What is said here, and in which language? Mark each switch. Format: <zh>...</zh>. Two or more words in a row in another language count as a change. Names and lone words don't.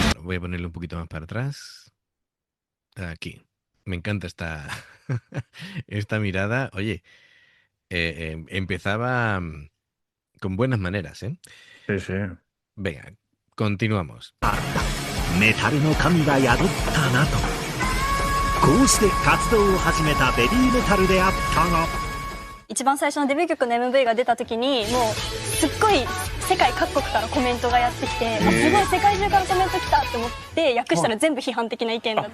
<es>voy a ponerle un poquito más para atrás. Aquí. Me encanta esta, esta mirada. Oye, empezaba con buenas maneras, ¿eh? Sí, sí. Venga, continuamos.</es> <ja>メタルの神が宿ったなとこうして活動を始めたベビーメタルであったが一番最初のデビュー曲の MV が出た時にもうすっごい世界各国からコメントがやってきて、すごい世界中からコメント来たって思って訳したら全部批判的な意見だった。</ja>